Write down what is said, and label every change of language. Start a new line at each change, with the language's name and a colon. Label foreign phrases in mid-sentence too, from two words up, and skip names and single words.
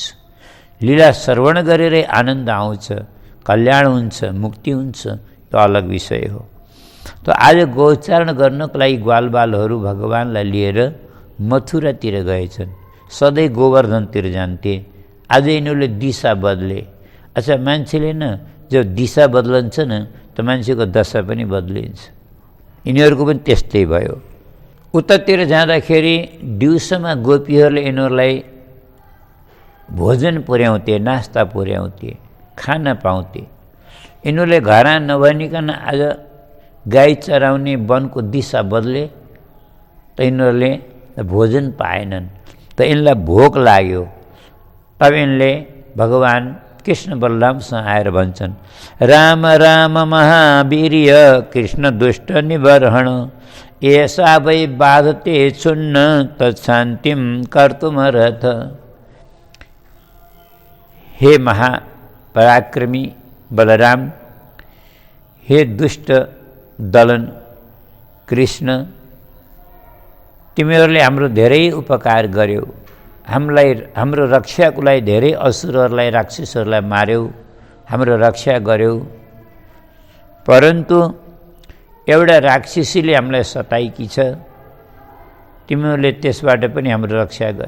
Nepali: लीला श्रवण गरेरै आनन्द आउँछ, कल्याण हुन्छ, मुक्ति हुन्छ, त्यो अलग विषय हो। त आज गोचारण गर्नको लागि ग्वालबालहरू भगवानलाई लिएर मथुरातिर गएछन्। सधैँ गोवर्धनतिर जान्थे, आज यिनीहरूले दिशा बदले। अच्छा, मान्छेले न जब दिशा बदलन्छ न त मान्छेको दशा पनि बदलिन्छ। यिनीहरूको पनि त्यस्तै भयो। उतातिर जाँदाखेरि दिउँसोमा गोपीहरूले यिनीहरूलाई भोजन पुर्याउँथे, नास्ता पुर्याउँथे, खाना पाउँथे। यिनीहरूले घर नभनिकन आज गाई चराउने वनको दिशा बदले, त यिनीहरूले भोजन पाएनन्, त यिनलाई भोक लाग्यो। अब यिनले भगवान कृष्ण बलरामसँग आएर भन्छन्,
Sanskrit: राम राम महावीर्य कृष्ण दुष्ट निबर्हण, ऐसा वै बाधते छुन्न तत्शान्तिम कर्तुमर्हथ।
Nepali: हे महापराक्रमी बलराम, हे दुष्ट दलन कृष्ण, तिमीहरूले हाम्रो धेरै उपकार गर्यौ, हाम्रो रक्षाको लागि धेरै असुरहरूलाई, राक्षसहरूलाई मार्यौ, हाम्रो रक्षा गर्यौ। परन्तु एउटा राक्षसीले हामीलाई सताएकी छ, तिमीहरूले त्यसबाट पनि हाम्रो रक्षा गर।